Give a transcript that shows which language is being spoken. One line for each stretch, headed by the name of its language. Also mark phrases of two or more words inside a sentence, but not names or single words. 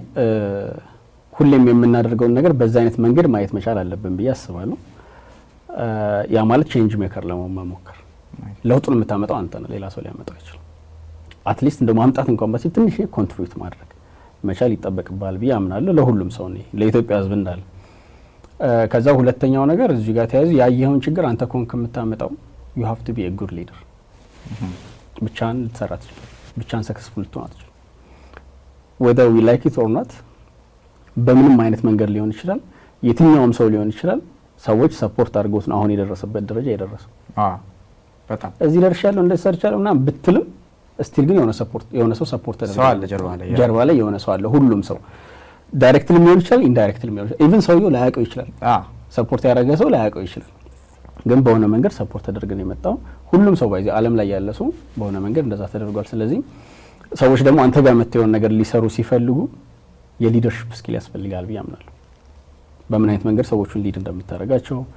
Amharic: ሁሌም የምናደርገውን ነገር በዛ አይነት መንገድ ማየት መቻል አለብን ብዬ አስባለሁ። ያ ማለት
English: change maker
Amharic: ለመሆን መሞከር። ለውጡን የምታመጣው አንተ ነህ፣ ሌላ ሰው ሊያመጣው አይችልም። አትሊስት እንደ ማምጣት እንኳን ባሲል ትንሽ ኮንትሪቢዩት ማድረግ መቻል ይጠበቅባል ብዬ አምናለሁ። ለሁሉም ሰው ነው፣ ለኢትዮጵያ ሕዝብ እንዳለ። ከዛ ሁለተኛው ነገር እዚህ ጋር ተያይዞ ያየኸውን ችግር አንተ ኮንክ የምታመጣው
English: you have to be a good leader።
Amharic: ብቻን ልትሰራ ትችላለህ፣ ብቻን ሰክሰስፉል ልትሆን አትችልም።
English: whether we like it or not
Amharic: በምንም አይነት መንገድ ሊሆን ይችላል፣ የትኛውም ሰው ሊሆን ይችላል። ሰዎች ሰፖርት አድርገውት ነው አሁን የደረሰበት ደረጃ የደረሰው። በጣም እዚህ ደርሻለሁ እንደዚህ ሰርቻለሁ ምናምን ብትልም ስቲል ግን የሆነ ሰው ሰፖርት ተደርጓል። ጀርባ ላይ የሆነ ሰው አለ። ሁሉም ሰው ዳይሬክትሊ ሊሆን ይችላል፣ ኢንዳይሬክትሊ ሊሆን ይችላል። ኢቭን ሰውየው ላያውቀው ይችላል። ሰፖርት ያደረገ ሰው ላያውቀው ይችላል። ግን በሆነ መንገድ ሰፖርት ተደርገን የመጣው ሁሉም ሰው ባይዚ ዓለም ላይ ያለ ሰው በሆነ መንገድ እንደዛ ተደርጓል። ስለዚህ ሰዎች ደግሞ አንተ ጋር መጥተው ነገር ሊሰሩ ሲፈልጉ የሊደርሺፕ ስኪል ያስፈልጋል ብዬ አምናለሁ። በምን አይነት መንገድ ሰዎችን ሊድ እንደምታደርጋቸው